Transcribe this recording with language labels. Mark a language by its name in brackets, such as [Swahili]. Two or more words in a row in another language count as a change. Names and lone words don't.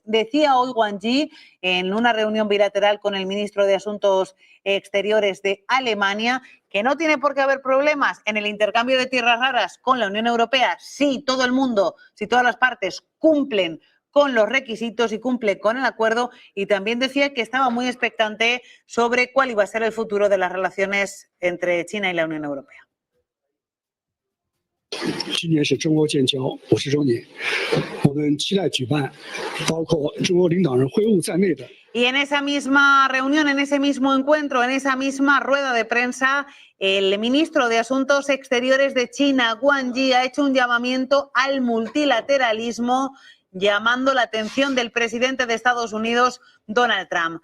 [Spanish] Decía hoy Wang Yi en una reunión bilateral con el ministro de Asuntos Exteriores de Alemania que no tiene por qué haber problemas en el intercambio de tierras raras con la Unión Europea si todo el mundo, si todas las partes cumplen con los requisitos y cumple con el acuerdo, y también decía que estaba muy expectante sobre cuál iba a ser el futuro de las relaciones entre China y la Unión Europea. [Chinese] 今年是中欧建交50周年，我们期待举办包括中欧领导人会晤在内的。 [Spanish] Y en esa misma reunión, en ese mismo encuentro, en esa misma rueda de prensa, el ministro de Asuntos Exteriores de China, Wang Yi, ha hecho un llamamiento al multilateralismo, llamando la atención del presidente de Estados Unidos, Donald Trump.